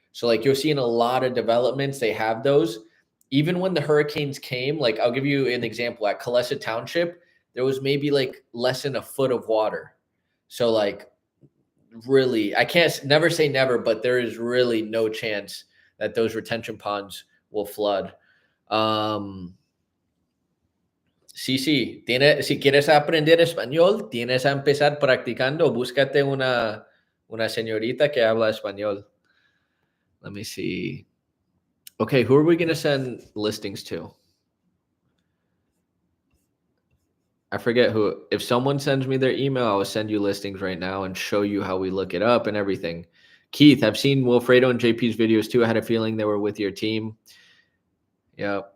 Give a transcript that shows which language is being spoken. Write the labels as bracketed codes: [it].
[en] So like you'll see in a lot of developments, they have those. Even when the hurricanes came, like I'll give you an example. At Kalesa Township, there was maybe like less than a foot of water. So like really, I can't never say never, but there is really no chance that those retention ponds will flood. [es] Sí, si quieres aprender español, tienes a empezar practicando. Búscate una señorita que habla español. [en] Let me see. Okay, who are we going to send listings to? I forget who. If someone sends me their email, I will send you listings right now and show you how we look it up and everything. Keith, I've seen Wilfredo and JP's videos too. I had a feeling they were with your team. Yeah.